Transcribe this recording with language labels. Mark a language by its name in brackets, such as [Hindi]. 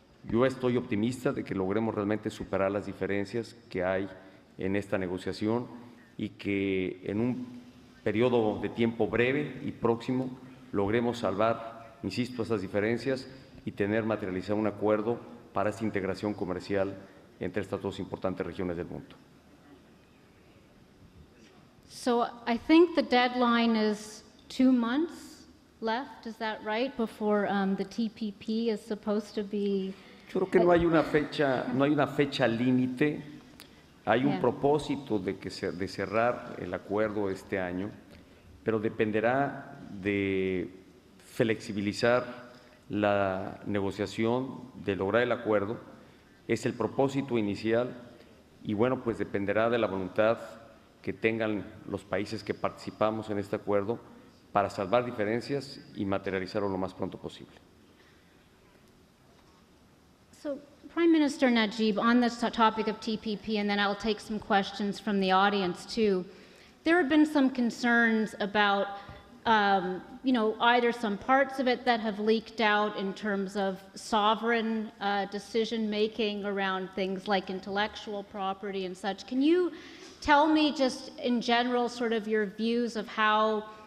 [Spanish] Yo estoy optimista de que logremos realmente superar las diferencias que hay en esta negociación y que en un periodo de tiempo breve y próximo logremos salvar, insisto, esas diferencias y tener materializado un acuerdo para esta integración comercial entre estas dos importantes regiones del mundo. [English] So I think the deadline is 2 months left, is that right, before the TPP is supposed to be... [Spanish] Yo creo que no hay una fecha límite, hay un [English] Yeah. [Spanish] propósito de cerrar el acuerdo este año, pero dependerá de flexibilizar la negociación, de lograr el acuerdo. Es el propósito inicial y bueno, pues dependerá de la voluntad que tengan los países que participamos en este acuerdo para salvar diferencias y materializarlo lo más pronto posible. [English] So, Prime Minister Najib, on this topic of TPP, and then I'll take some questions from the audience too. There have been some concerns about, either some parts of it that have leaked out in terms of sovereign decision-making around things like intellectual property and such. Can you tell me just in general sort of your views of how